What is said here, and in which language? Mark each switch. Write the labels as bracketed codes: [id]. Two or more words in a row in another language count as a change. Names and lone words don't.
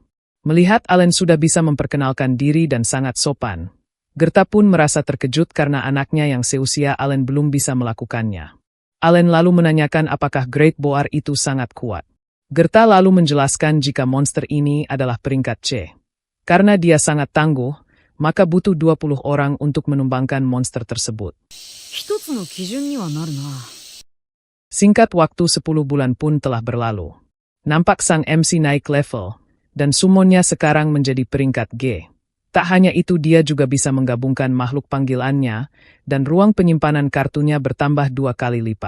[id] Melihat Allen sudah bisa memperkenalkan diri dan sangat sopan, Gerta pun merasa terkejut karena anaknya yang seusia Allen belum bisa melakukannya. Allen lalu menanyakan apakah Great Boar itu sangat kuat. Gerta lalu menjelaskan jika monster ini adalah peringkat C. Karena dia sangat tangguh, maka butuh 20 orang untuk menumbangkan monster tersebut. [ja] 一つの基準にはなるな。 [id] Singkat waktu 10 bulan pun telah berlalu. Nampak sang MC naik level, dan summonnya sekarang menjadi peringkat G. Tak hanya itu dia juga bisa menggabungkan makhluk panggilannya, dan ruang penyimpanan kartunya bertambah 2 kali lipat.